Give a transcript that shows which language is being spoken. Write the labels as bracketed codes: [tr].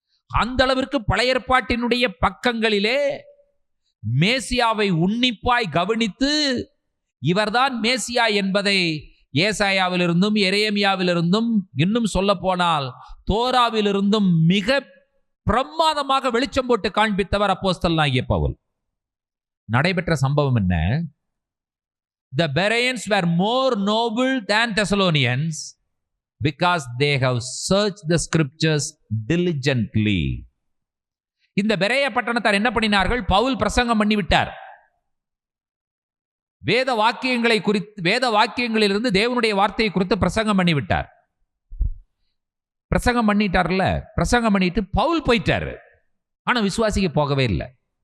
[ta] அந்த அளவிற்கு பழைய ஏற்பாட்டினுடைய பக்கங்களிலே மேசியாவை உன்னிப்பாய் கவனித்து இவர்தான் மேசியா என்பதை ஏசாயாவிலிருந்தும் எரேமியாவிலிருந்தும் இன்னும் சொல்ல போனால் தோராவிலிருந்தும் மிக பிரமாதமாக வெளிச்சம் போட்டு காண்பித்தவர் அப்போஸ்தலனாகிய பவுல். நடைபெற்ற சம்பவம் என்ன? [en] The Bereans were more noble than Thessalonians because they have searched the scriptures diligently. [ta] இந்த பெரேயா பட்டணத்தார் என்ன பண்ணினார்கள்? பவுல் பிரசங்கம் பண்ணிவிட்டார். வேத வாக்கியங்களிலிருந்து தேவனுடைய வார்த்தையை குறித்து பிரசங்கம் பண்ணிவிட்டார். பிரசங்கம் பண்ணிட்டார்ல, பிரசங்கம் பண்ணிட்டு பவுல் போயிட்டாரு. ஆனா விசுவாசிக்கு போகவே இல்லை.